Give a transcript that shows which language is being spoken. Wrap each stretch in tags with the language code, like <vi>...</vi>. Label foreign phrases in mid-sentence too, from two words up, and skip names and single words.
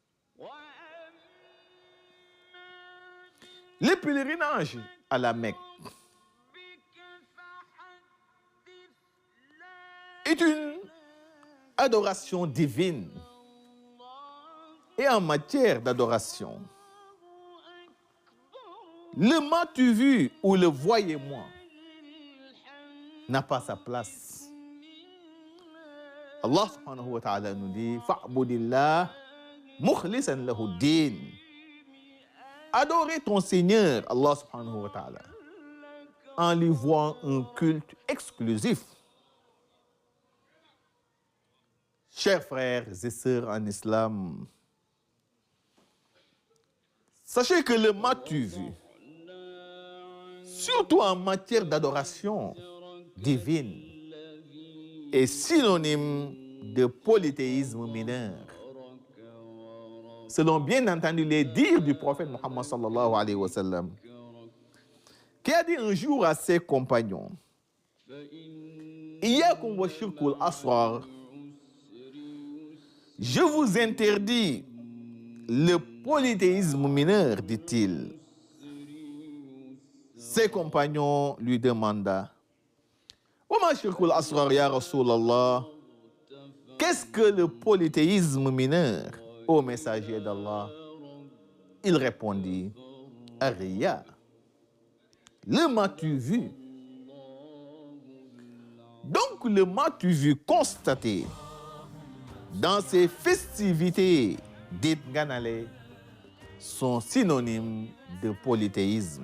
<fr>Le pèlerinage à la Mecque est une adoration divine. Et en matière d'adoration, le m'as-tu vu ou le voyez-moi n'a pas sa place. Allah</fr> <ar>سبحانه وتعالى</ar> <fr>nous dit</fr> <ar>فاعبد الله مخلصا له الدين.</ar> <fr>Adorez ton Seigneur, Allah</fr> <ar>سبحانه وتعالى,</ar> <fr>en lui vouant un culte exclusif. Chers frères et sœurs en islam, sachez que le m'as-tu vu, surtout en matière d'adoration divine, est synonyme de polythéisme mineur. Selon bien entendu les dires du prophète Muhammad</fr> <ar>صلى الله عليه وسلم,</ar> <fr>qui a dit un jour à ses compagnons,</fr> <ar>إياكم والشرك الأصغر,</ar> <fr>je vous interdis le polythéisme mineur, dit-il. Ses compagnons lui demanda,</fr> <ar>وما الشرك الأصغر يا رسول الله,</ar> <fr>qu'est-ce que le polythéisme mineur, ô messager d'Allah? Il répondit, Ariya, le m'as-tu vu? Donc le m'as-tu vu constaté dans ces festivités dites Nganale sont synonymes de polythéisme.</fr>